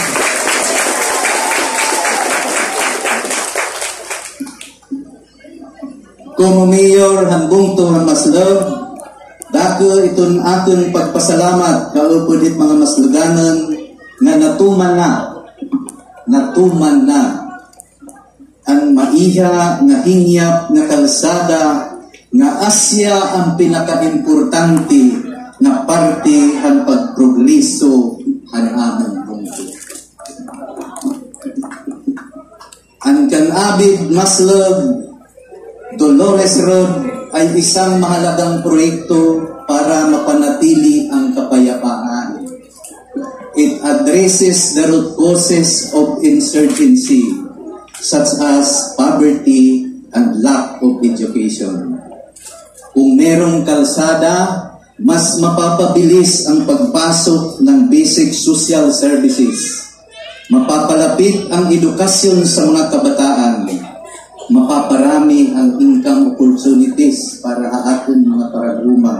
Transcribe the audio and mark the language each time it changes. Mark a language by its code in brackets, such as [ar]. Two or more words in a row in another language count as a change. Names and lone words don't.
[war] Kung mayor hambung to ng maslug, dako itong aton pagpasalamat, kaupod it mga masluganan, nga natuman na ang maiha nga hingyap nga kalsada nga asya ang pinaka-importante nga parte ang pagprogreso ang among mundo. [tl] Ang Canabig Maslog Dolores Road ay isang mahalagang proyekto para mapanatili ang kapayapaan. [en] It addresses the root causes of insurgency, such as poverty and lack of education. [tl] Kung merong kalsada, mas mapapabilis ang pagpasok ng [en] basic social services. [tl] Mapapalapit ang edukasyon sa mga kabataan. Mapaparami ang [en] income opportunities [tl] para sa ating mga paraguma.